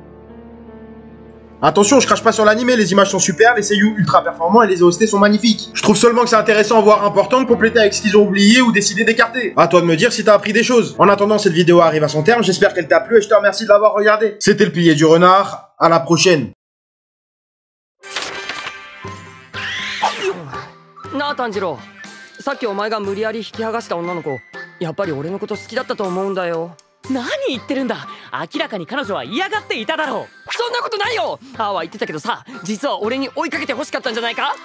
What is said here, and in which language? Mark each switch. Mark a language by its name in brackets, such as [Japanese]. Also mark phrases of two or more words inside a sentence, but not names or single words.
[French] Attention, je crache pas sur l'animé, les images sont super, les seiyuu ultra performants et les OST sont magnifiques. Je trouve seulement que c'est intéressant, voire important, de compléter avec ce qu'ils ont oublié ou décidé d'écarter. À toi de me dire si t'as appris des choses. En attendant, cette vidéo arrive à son terme, j'espère qu'elle t'a plu et je te remercie de l'avoir regardée. C'était le pilier du renard, à la prochaine. [Japanese] なあ炭治郎、さっきお前が無理やり引き剥がした女の子、やっぱり俺のこと好きだったと思うんだよ。何言ってるんだ。明らかに彼女は嫌がっていただろう。そんなことないよ。ああは言ってたけどさ、実は俺に追いかけて欲しかったんじゃないか。